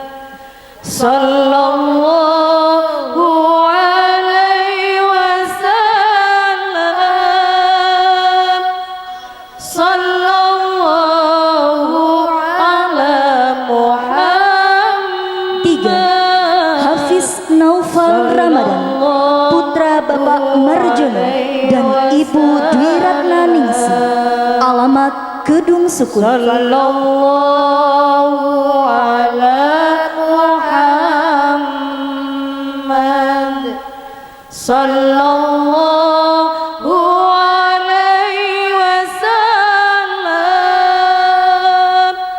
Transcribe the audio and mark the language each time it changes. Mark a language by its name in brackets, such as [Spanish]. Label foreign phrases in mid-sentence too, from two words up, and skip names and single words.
[Arabic] صلى الله عليه وسلم. صلى الله على محمد. [Indonesian] 3. Hafiz Naufal Ramadan, putra Bapak Marjono dan Ibu Dwi Ratna Ningsi, alamat Kedung Sukun. [Arabic] صلى الله على محمد. صلى الله عليه وسلم.